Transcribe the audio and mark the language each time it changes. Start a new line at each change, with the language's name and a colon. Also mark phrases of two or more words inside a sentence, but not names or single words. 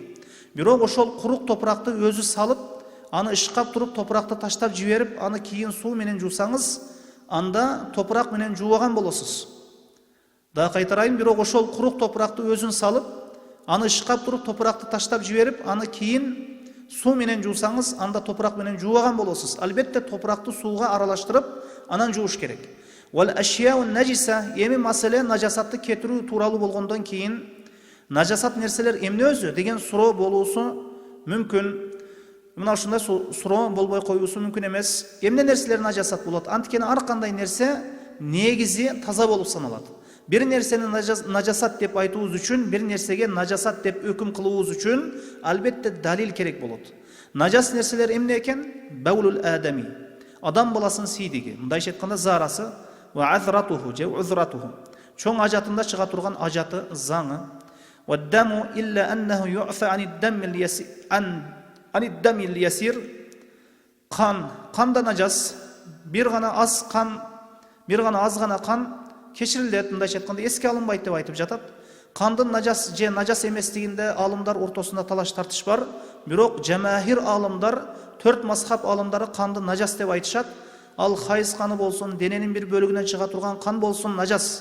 Kyrgyz: Бирок ошол курук топуракты өзү салып, аны ышкап туруп топуракты таштап жиберип, аны кийин суу менен жуусаңыз, анда топурак менен жуубаган болосуз. Да кайтарайын, бирок ошол курук топуракты өзүн салып, аны ышкап туруп топуракты таштап жиберип, аны кийин суу менен жуусаңыз, анда топурак менен жуубаган болосуз. Албетте топуракты сууга аралаштырып, анан жууш керек.
Arabic: والأشياء النجسة,
Kyrgyz: эми маселе najasatты кетирүү тууралуу болгондон кийин najasat нерселер эмне өзү деген суроо болуусу мүмкүн. Мына ушундай суроо болбой коюусу мүмкүн эмес. Эмне нерселер najasat болот? Анткени ар кандай нерсе негизи таза болуп саналат. Bir nerseni najasat деп айтуубуз үчүн, bir нерсеге najasat деп өкүм кылуубуз үчүн албетте далил керек болот. Najас нерселер эмне экен?
Arabic: بول الآدمي.
Kyrgyz: Адам баласынын сийдиги, мындайча айтканда зарасы,
Arabic: وعذرته
Kyrgyz: же узратуху. Чоң ажатында чыга турган ажаты, заңы.
Arabic: والدم إلا أنه يعفى عن الدم اليسير.
Kyrgyz: Канда najас, bir гана аз кан, bir гана аз гана кан кечирилет, мындайча айтканда эске алынбайт деп айтып жатат. Кандын нажас же нажас эместигинде алымдар ортосунда талаш тартыш бар. Бирок жамаахир алымдар, 4 мазхаб алымдары канды нажас деп айтышат. Ал хайыз каны болсун, дененин bir бөлүгүнөн чыга турган кан болсун нажас.